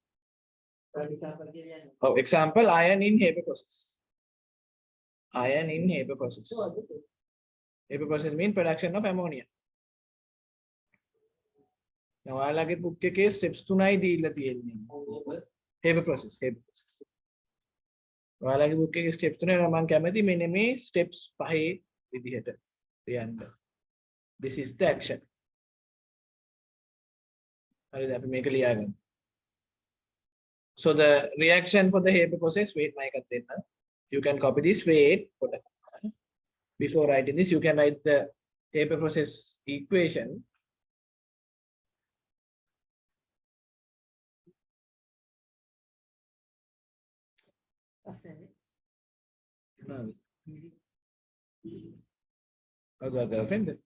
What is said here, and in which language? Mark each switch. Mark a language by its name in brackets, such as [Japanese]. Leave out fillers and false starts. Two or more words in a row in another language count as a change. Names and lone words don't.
[English] Oh, example, iron in Haber process. Iron in Haber process. Haber process means production of ammonia. Now, [Sinhala] ඔයාලගේ book එකේ steps 3යි දීලා තියෙන්නේ. Haber process. ඔයාලගේ book එකේ steps 3 මම කැමති මෙන්න මේ steps 5 විදිහට තියන්න. [English] This is the action. [Sinhala] හරිද අපි මේක ලියාගමු. [English] So the reaction for the Haber process, wait my දෙන්න. You can copy this, wait. Before writing this, you can write the Haber process equation. Got girlfriend?